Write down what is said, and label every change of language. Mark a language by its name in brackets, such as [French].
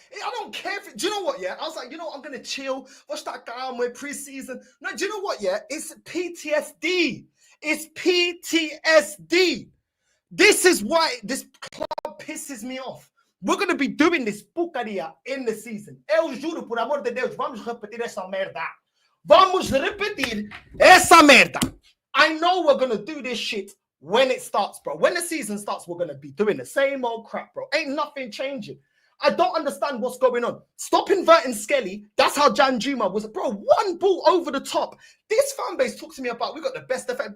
[English] I don't care if do you know what, yeah? I was like, you know what, I'm going to chill. Watch that guy with pre-season. No, do you know what, yeah? It's PTSD. It's PTSD. This is why this club pisses me off. We're going to be doing this porcaria in the season. [Portuguese] Eu juro, por amor de Deus, vamos repetir essa merda. Vamos repetir essa merda. [English] I know we're going to do this shit when it starts, bro. When the season starts, we're going to be doing the same old crap, bro. Ain't nothing changing. I don't understand what's going on. Stop inverting Skelly. That's how Danjuma was. Bro, one ball over the top. This fan base talks to me about we got the best defense.